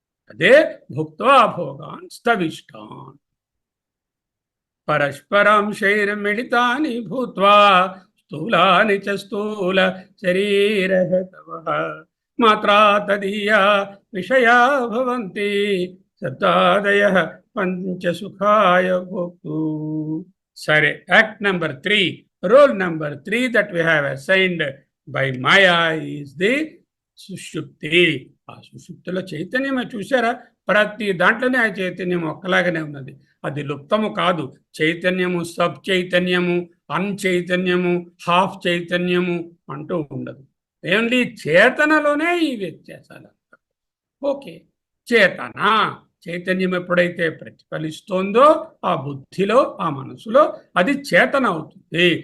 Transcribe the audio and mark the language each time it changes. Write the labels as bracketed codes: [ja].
[sa] అదే భుక్త్వా భోగాన్ స్తవిష్టాన్ పరస్పరాంశైర్మిళితాని భూత్వా స్థూలాని చ స్థూల శరీరహతవః మాత్రా తదీయా విషయా భవంతి సత్తాదయః పంచసుఖాయ భోక్తు. [en] సరే, act number 3, roll number 3 that we have assigned by Maya is the సుషుప్తి. [te] ఆ సుషుప్తిలో చైతన్యమే చూసారా, ప్రతి దాంట్లోనే ఆ చైతన్యం ఒక్కలాగానే ఉన్నది. అది లుప్తము కాదు. చైతన్యము, సబ్ చైతన్యము, అన్చైతన్యము, హాఫ్ చైతన్యము అంటూ ఉండదు. ఓన్లీ చేతనలోనే ఈ వ్యత్యాసాలు. ఓకే, చేతన చైతన్యం ఎప్పుడైతే ప్రతిఫలిస్తోందో ఆ బుద్ధిలో, ఆ మనసులో, అది చేతన అవుతుంది.